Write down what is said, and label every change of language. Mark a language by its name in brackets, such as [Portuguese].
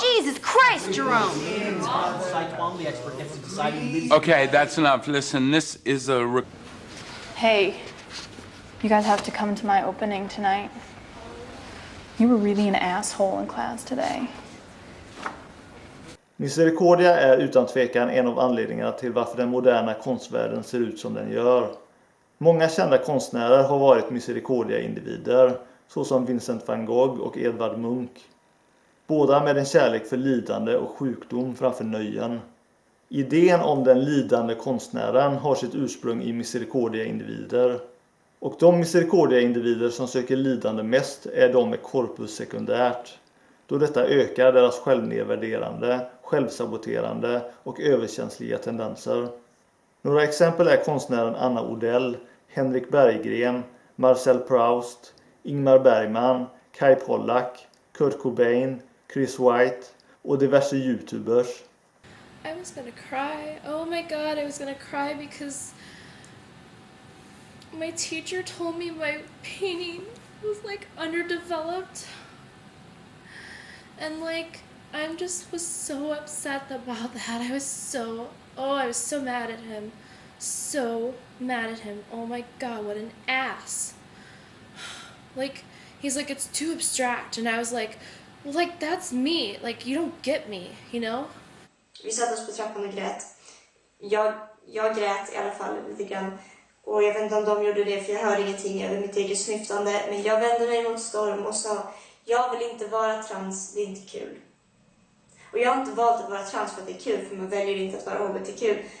[English] Jesus Christ, Jerome! Okay, that's enough. Listen, this is a... Hey, you guys have to come to my opening tonight. You were really an asshole in class today. [Swedish] Misericordia är utan tvekan en av anledningarna till varför den moderna konstvärlden ser ut som den gör. Många kända konstnärer har varit Misericordia-individer, såsom Vincent van Gogh och Edvard Munch. Båda med en kärlek för lidande och sjukdom framför nöjen. Idén om den lidande konstnären har sitt ursprung i Misericordia-individer. Och de Misericordia-individer som söker lidande mest är de med corpus sekundärt, då detta ökar deras självnedvärderande, självsaboterande och överkänsliga tendenser. Några exempel är konstnären Anna Odell, Henrik Berggren, Marcel Proust, Ingmar Bergman, Kai Pollak, Kurt Cobain, Chris White och diverse YouTubers. [English] I was gonna cry. Oh my god, I was gonna cry because my teacher told me my painting was like underdeveloped. And like, was so upset about that. I was so mad at him. So mad at him. Oh my god, what an ass. Like, he's like, it's too abstract. And I was like, well, like, that's me. Like, you don't get me, you know? [Swedish] Vi satt oss på trappan och grät. Jag grät i alla fall lite grann. Och jag vet inte om de gjorde det, för jag hörde ingenting över mitt eget snyftande. Men jag vände mig mot Storm och sa, jag vill inte vara trans, det är inte kul. Och jag har inte valt att vara trans för att det är kul, för man väljer inte att vara HBTQ.